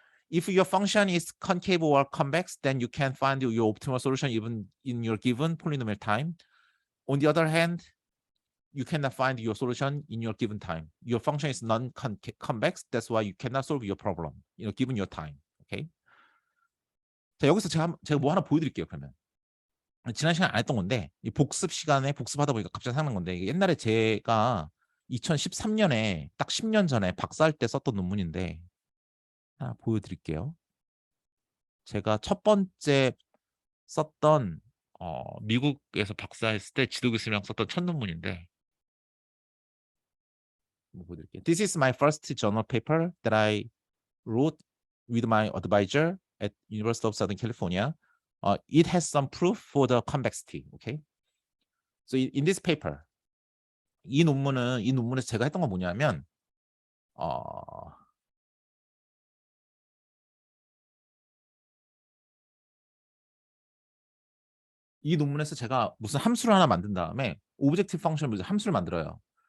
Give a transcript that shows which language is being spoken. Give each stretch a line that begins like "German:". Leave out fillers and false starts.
English: If your function is concave or convex, then you can find your optimal solution even in your given polynomial time. On the other hand, you cannot find your solution in your given time. Your function is non-convex. That's why you cannot solve your problem, given your time. Okay?
Korean: 자, 여기서 제가 뭐 하나 보여드릴게요. 그러면 지난 시간에 안 했던 건데 이 복습 시간에 복습하다 보니까 갑자기 생각난 건데 이게 옛날에 제가 2013년에 딱 10년 전에 박사할 때 썼던 논문인데 하나 보여드릴게요. 제가 첫 번째 썼던 미국에서 박사했을 때 지도교수랑 썼던 첫 논문인데 보여드릴게요.
English: This is my first journal paper that I wrote with my advisor at University of Southern California. It has some proof for the convexity. Okay. So in this paper,
Korean: 이 논문에서 제가 했던 건 뭐냐면 이 논문에서 제가 무슨 함수를 하나 만든 다음에 오브젝티브 펑션을 함수를 만들어요.